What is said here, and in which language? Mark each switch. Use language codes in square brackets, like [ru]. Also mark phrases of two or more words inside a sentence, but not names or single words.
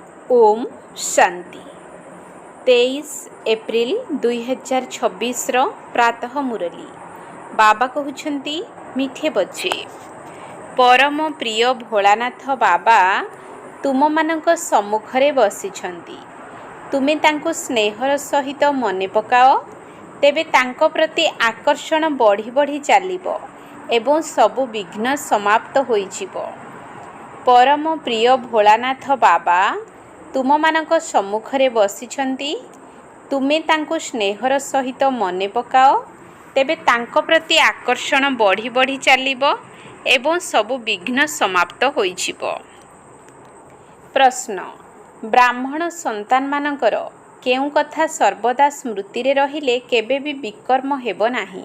[hi] ओम शांति [or] 23 ଏପ୍ରିଲ 2026 ପ୍ରାତଃ ମୁରଲୀ ବାବା କହୁଛନ୍ତି [hi] मिठे बच्चे [or] ପରମ ପ୍ରିୟ ଭୋଳାନାଥ ବାବା ତୁମ ମାନଙ୍କ ସମ୍ମୁଖରେ ବସିଛନ୍ତି। ତୁମେ ତାଙ୍କ ସ୍ନେହର ସହିତ ମନେ ପକାଅ ତେବେ ତାଙ୍କ ପ୍ରତି ଆକର୍ଷଣ ବଢ଼ି ବଢ଼ି ଚାଲିବ ଏବଂ ସବୁ ବିଘ୍ନ ସମାପ୍ତ ହୋଇଯିବ। ପରମ ପ୍ରିୟ ଭୋଳାନାଥ ବାବା ତୁମ ମାନଙ୍କ ସମ୍ମୁଖରେ ବସିଛନ୍ତି। ତୁମେ ତାଙ୍କ ସ୍ନେହର ସହିତ ମନେ ପକାଅ ତେବେ ତାଙ୍କ ପ୍ରତି ଆକର୍ଷଣ ବଢ଼ି ବଢ଼ି ଚାଲିବ ଏବଂ ସବୁ ବିଘ୍ନ ସମାପ୍ତ ହୋଇଯିବ। ପ୍ରଶ୍ନ ବ୍ରାହ୍ମଣ ସନ୍ତାନ ମାନଙ୍କର କେଉଁ କଥା ସର୍ବଦା ସ୍ମୃତି ରେ ରହିଲେ କେବେ ବି ବିକର୍ମ ହେବ ନାହିଁ।